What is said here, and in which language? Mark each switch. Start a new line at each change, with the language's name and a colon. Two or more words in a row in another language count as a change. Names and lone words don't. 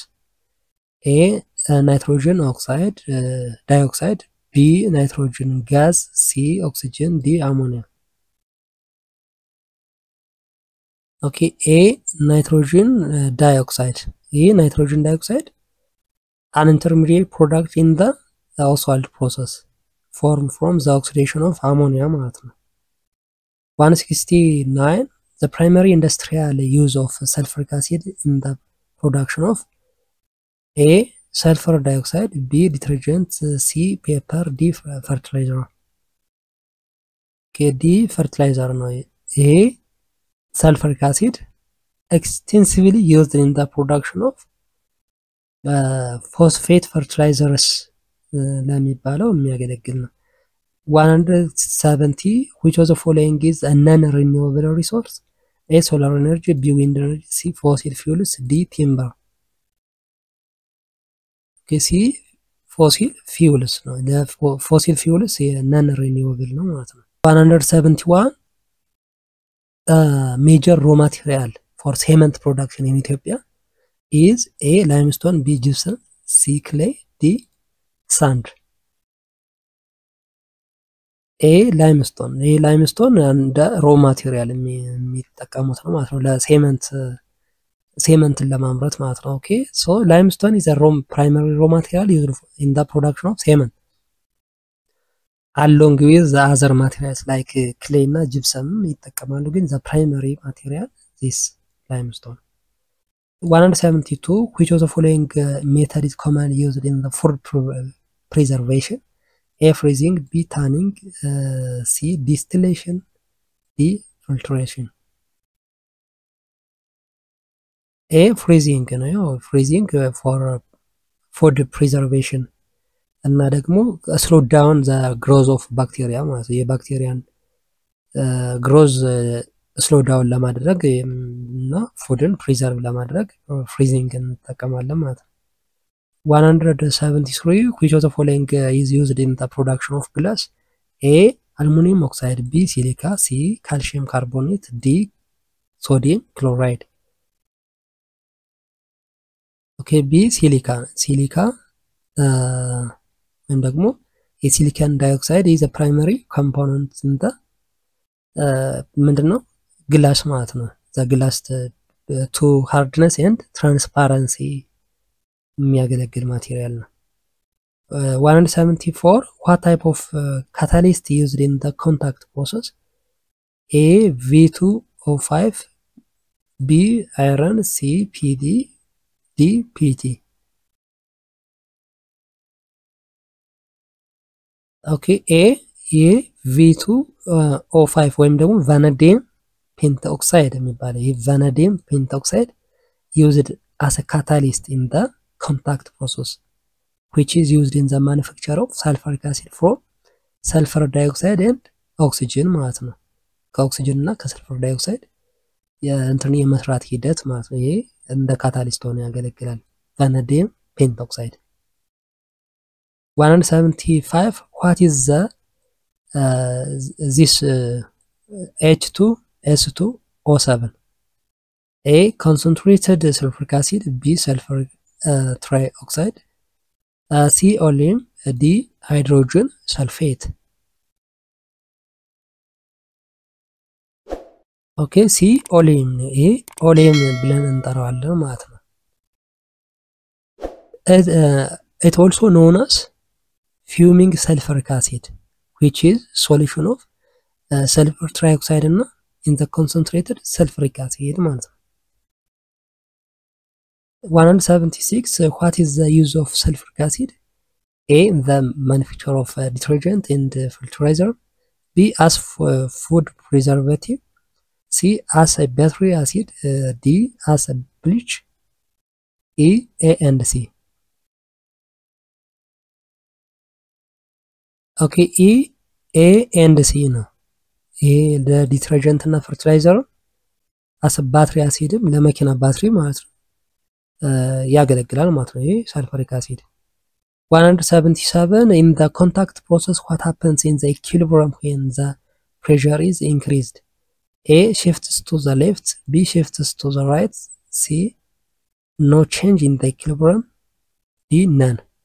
English: A. nitrogen oxide dioxide, B. nitrogen gas, C. oxygen, D. ammonia. okay A. nitrogen dioxide ይሄ nitrogen dioxide an intermediate product in the asphalt process formed from the oxidation of ammonia
Amharic: ማለት ነው።
English: 169 the primary industrial use of sulfuric acid in the production of A. sulfur dioxide, B. detergent, C. paper, D. fertilizer. okay D. fertilizer
Amharic: ነው። ይሄ
English: sulfuric acid extensively used in the production of phosphate fertilizers
Amharic: ለሚባለው የሚያገለግል ነው።
English: 170 which of the following is a non-renewable resource? A. solar energy, B. wind energy, C. fossil fuels, D. timber. okay C. fossil fuels ነው። fossil fuels non-renewable
Amharic: ነው ማለት ነው።
English: 171 major raw material for cement production in Ethiopia is A. limestone, B. gypsum, C. clay, D. sand. A. limestone ይሄ limestone እንደ raw material
Amharic: የሚጠቀሙት ነው ማለት ነው ለሴመንትን ለማምረት ማለት ነው።
English: okay so limestone is a primary raw material used in the production of cement along with the other materials like clay እና gypsum
Amharic: ይጠቀማሉ ግን
English: the primary material is limestone. 172 which of the following method is commonly used in the food preservation? A. freezing, B. tanning, C. distillation, D. filtration. A. freezing ነው freezing for food preservation
Amharic: እና ደግሞ
English: slow down the growth of bacteria
Amharic: ማለት የባክቴሪያን
English: growth slow down
Amharic: ለማድረግ እና ፉድን ፕሪዘርቭ ለማድረግ ፍሪዚንግ እንጠቀማለን ማለት ነው።
English: 173 which of the following is used in the production of glass? A aluminum oxide, B silica, C calcium carbonate, D sodium chloride. Okay, B silica
Amharic: ወይም ደግሞ የሲሊካን ዳይኦክሳይድ
English: is a primary component in the
Amharic: ምንድነው ግላስ ማለት ነው።
English: the glass to hardness and transparency
Amharic: የሚያገለግል ማቴሪያል ነው።
English: 174 what type of catalyst used in the contact process? A V2O5, B iron, C PD, D PT. okay, A V2O5
Amharic: ወይም ደግሞ
English: vanadium pentoxide
Amharic: የሚባለው ይህ
English: vanadium pentoxide used as a catalyst in the contact process which is used in the manufacture of sulfuric acid from sulfur dioxide and oxygen
Amharic: ማለት ነው። ከኦክሲጅን እና ከሰልፈር ዳይኦክሳይድ የእንትን የመስራት ሂደት ማለት ነው። ይሄ እንደ ካታሊስት ሆኖ ያገለግላል
English: vanadium pentoxide። 175 what is the this H2S2O7? A concentrated sulfuric acid, B sulfur trioxide, C oleum, D hydrogen sulfate. okay, C oleum ይሄ oleum
Amharic: ብለን እንጠራዋለን ማለት ነው።
English: it also known as fuming sulfuric acid which is solution of sulfur trioxide እና in the concentrated sulfuric acid
Amharic: ማለት ነው።
English: 176 what is the use of sulfuric acid? A in the manufacture of detergent and fertilizer, B as food preservative, C as a battery acid, D as a bleach, E, A and C. okay, E, A and C
Amharic: ነው። ይሄ ለዲተርጀንት እና ፈርቲላይዘር
English: as a battery acid
Amharic: ለመኪና ባትሪ ማለት ነው ያገለግላል ማለት ነው። ይሄ
English: sulfuric acid። 177 in the contact process what happens in the equilibrium when the pressure is increased? A shifts to the left, B shifts to the right, C no change in the equilibrium, D none.